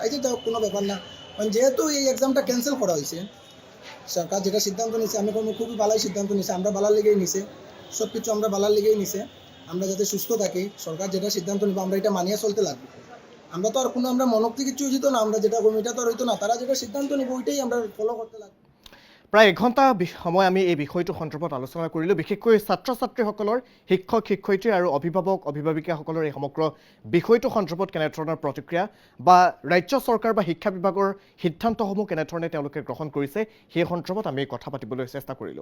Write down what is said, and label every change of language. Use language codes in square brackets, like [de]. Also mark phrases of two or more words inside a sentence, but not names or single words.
[bn] এই যে কোনো ব্যাপার না, কারণ যেহেতু এই এক্সামটা ক্যান্সেল করা হয়েছে, সরকার যেটা সিদ্ধান্ত নিছে আমি কোনো খুবই ভালোই সিদ্ধান্ত নিছে, আমরা ভালোর লেগেই নিছে, সব কিছু আমরা ভালোর লেগেই নিছে। আমরা যাতে সুস্থ থাকি, সরকার যেটা সিদ্ধান্ত নিব আমরা এটা মানিয়ে চলতে লাগবে। আমরা তো আর কোনো আমরা মনক্তি কিছু হইতো না, আমরা যেটা করবো এটা তো আর হইতো না, তারা যেটা সিদ্ধান্ত নিব ওইটাই আমরা ফলো করতে লাগবে। [as] প্ৰায় এঘণ্টা সময় আমি এই বিষয়টো সন্দৰ্ভত আলোচনা কৰিলোঁ। বিশেষকৈ ছাত্ৰ ছাত্ৰীসকলৰ শিক্ষক শিক্ষয়িত্ৰী আৰু অভিভাৱক অভিভাৱিকাসকলৰ এই সমগ্ৰ বিষয়টো সন্দৰ্ভত কেনেধৰণৰ প্ৰতিক্ৰিয়া বা ৰাজ্য চৰকাৰ বা শিক্ষা বিভাগৰ সিদ্ধান্তসমূহ কেনেধৰণে তেওঁলোকে গ্ৰহণ কৰিছে সেই সন্দৰ্ভত আমি কথা পাতিবলৈ চেষ্টা কৰিলোঁ।